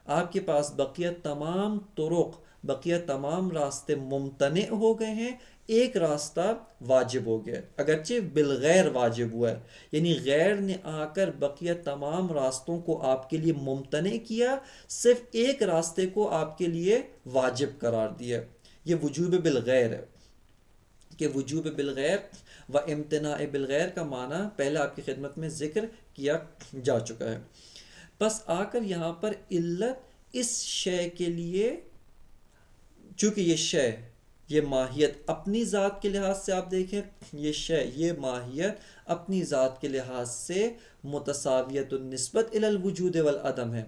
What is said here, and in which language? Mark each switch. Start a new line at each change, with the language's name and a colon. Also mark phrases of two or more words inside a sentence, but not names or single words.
Urdu: آپ کے پاس بقیہ تمام طرق، بقیہ تمام راستے ممتنع ہو گئے ہیں، ایک راستہ واجب ہو گیا، اگرچہ بالغیر واجب ہوا ہے، یعنی غیر نے آ کر بقیہ تمام راستوں کو آپ کے لیے ممتنع کیا، صرف ایک راستے کو آپ کے لیے واجب قرار دیا۔ یہ وجوب بالغیر ہے کہ وجوب بالغیر و امتناع بالغیر کا معنی پہلے آپ کی خدمت میں ذکر کیا جا چکا ہے۔ بس آ کر یہاں پر علت اس شے کے لیے، چونکہ یہ شے، یہ ماہیت اپنی ذات کے لحاظ سے آپ دیکھیں، یہ شے، یہ ماہیت اپنی ذات کے لحاظ سے
Arabic: متساویت النسبت الی الوجود والعدم
Urdu: ہے۔